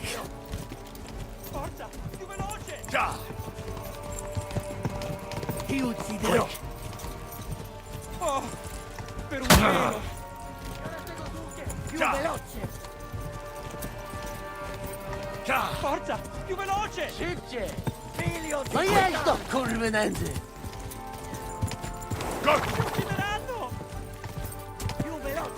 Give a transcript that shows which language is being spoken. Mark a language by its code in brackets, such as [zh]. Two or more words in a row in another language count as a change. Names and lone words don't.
[it] Forza! Più veloce! Ti ucciderò! Oh, per un pelo! Più veloce! Forza, più veloce! Szybciej! Figlio di... [pl] Ma jedź to, kurwy nędzy! [it] Ci uccideranno! Più veloce!